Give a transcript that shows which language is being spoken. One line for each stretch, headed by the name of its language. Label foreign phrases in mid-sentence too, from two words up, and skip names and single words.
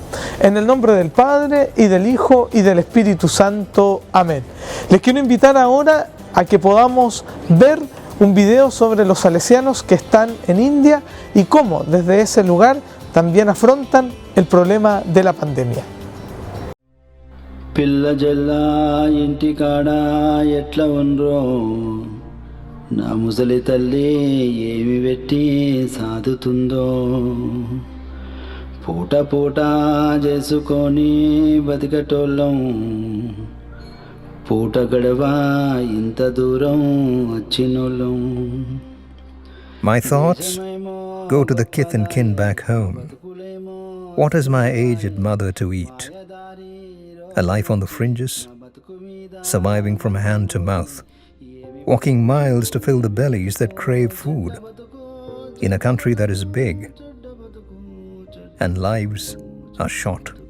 Spanish: En el nombre del Padre, y del Hijo, y del Espíritu Santo. Amén. Les quiero invitar ahora a que podamos ver un video sobre los salesianos que están en India y cómo desde ese lugar también afrontan el problema de la pandemia.
Telugu: పిల్ల జల్లా ఇంటికాడ ఎట్లా ఉండ్రో నా ముసలి తల్లి ఏమి పెట్టి సాదుతుందో పూట పూట చేసుకొని బతికటోళ్ళం పూట గడవా ఇంత దూరం వచ్చినోళ్ళం.
English: My thoughts go to the kith and kin back home. What has my aged mother to eat? A life on the fringes, surviving from hand to mouth, walking miles to fill the bellies that crave food, in a country that is big, and lives are short.